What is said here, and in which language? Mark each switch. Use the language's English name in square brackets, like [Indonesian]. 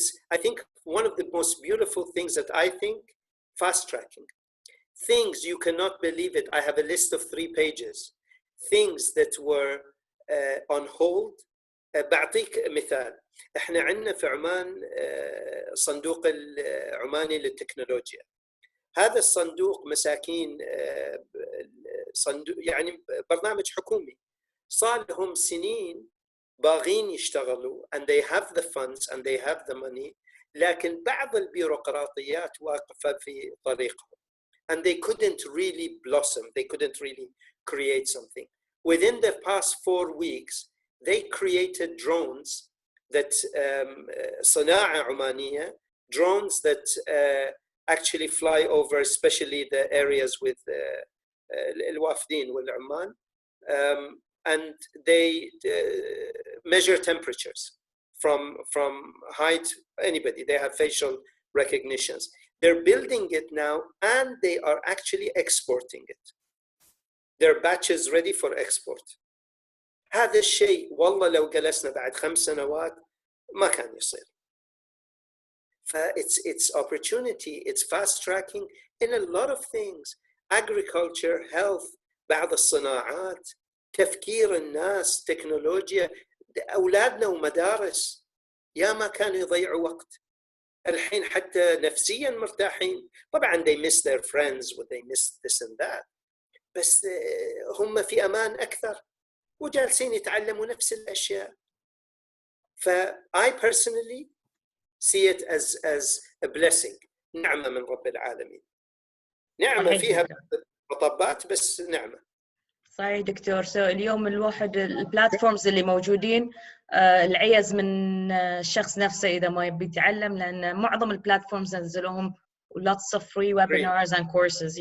[English] I think one of the most beautiful things that I think, fast tracking. Things you cannot believe it. I have a list of 3 pages. Things that were on hold. [Arabic] بعطيك مثال. احنا عندنا في عمان صندوق العماني للتكنولوجيا. هذا الصندوق مساكين، صندوق يعني برنامج حكومي، صار لهم سنين باغين يشتغلوا [English] and they have the funds and they have the money، [Arabic] لكن بعض البيروقراطيات واقفة في طريقهم [English] and they couldn't really blossom, they couldn't really create something. Within the past 4 weeks they created drones that [Arabic] صناعة عمانية، [English] drones that actually fly over especially the areas with [Arabic] الوافدين والعمان [English] and they measure temperatures from height. Anybody, they have facial recognitions. They're building it now and they are actually exporting it. Their batches ready for export. [Arabic] هذا الشيء والله لو جلسنا بعد 5 سنوات ما كان يصير. [English] It's opportunity, it's fast tracking in a lot of things. Agriculture, health، [Arabic] بعض الصناعات، تفكير الناس، تكنولوجيا، أولادنا ومدارس يا ما كانوا يضيعوا وقت. الحين حتى نفسيا مرتاحين. [English] طبعا they miss their friends and they miss this and that، [Arabic] بس هم في أمان أكثر وجالسين يتعلموا نفس الأشياء. [English] I personally see it as a blessing، [Arabic] نعمة من رب العالمين، نعمة فيها مطبات بس نعمة. صحيح دكتور. اليوم الواحد البلاتفورمز اللي موجودين العيز من الشخص نفسه إذا ما يبي يتعلم، لأن معظم البلاتفورمز نزلوهم [English] lots of free webinars and courses.